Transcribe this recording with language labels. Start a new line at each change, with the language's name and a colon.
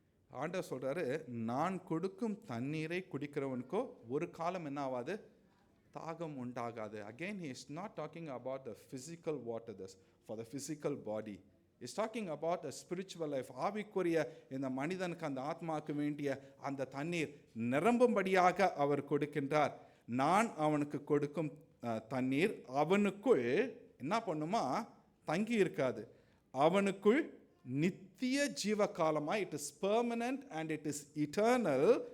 Tamil: ஆண்டவர் சொல்றாரு, நான் கொடுக்கும் தண்ணீரை குடிக்கிறவனுக்கோ ஒரு காலம் என்ன ஆகாது? தாகம் உண்டாகாது.
English: Again, he is not talking about the physical water for the physical body. He is talking about the spiritual life.
Tamil: ஆவிக்குரிய இந்த மனிதனுக்கு, அந்த ஆத்மாவுக்கு வேண்டிய அந்த தண்ணீர் நிரம்பும்படியாக அவர் கொடுக்கின்றார். நான் அவனுக்கு கொடுக்கும் தண்ணீர் அவனுக்குள் என்ன பண்ணுமா? தங்கி இருக்காது. அவனுக்குள் நித்திய ஜீவகாலமா,
English: It is permanent and it is eternal.